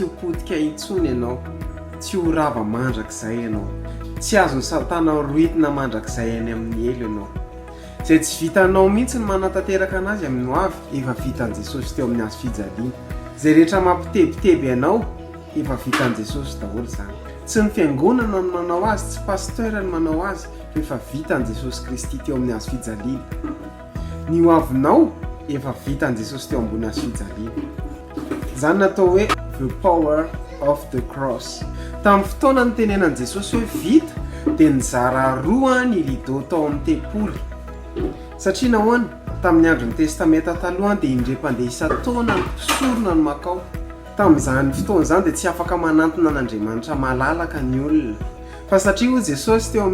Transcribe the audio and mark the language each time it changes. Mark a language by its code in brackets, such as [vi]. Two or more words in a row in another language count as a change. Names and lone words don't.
[mg] ho potika intsony ianao tsy ho rava mandrakizay ianao tsy azony satana roitina mandrakizay any amin'ny elo ianao izay tsy vitanao mihitsy ny manatanteraka anazy amin'ny hoavy efa vitan'i Jesosy teo amin'ny azo fijaliana izay rehetra mampitebiteby ianao efa vitan'i Jesosy daholo izany tsy ny fiangonana no manao azy tsy pasteur no manao azy fa efa vitan'i Jesosy Kristy teo amin'ny azo fijaliana ny hoavinao efa vitan'i Jesosy teo ambony azo fijaliana izany natao hoe [en] the power of the cross [mg] tamin'ny fotoana ny tenenan'i Jesosy hoe vita dia nizara roa ny rideau tao amin'ny tempoly satria nahoana tamin'ny andron'ny testamenta taloha dia indre-pandeha isa-taona ny mpisorona no makao tamin'izany fotoana izany dia tsy afaka manantona an'Andriamanitra malalaka ny olona fa satria hoy Jesosy teo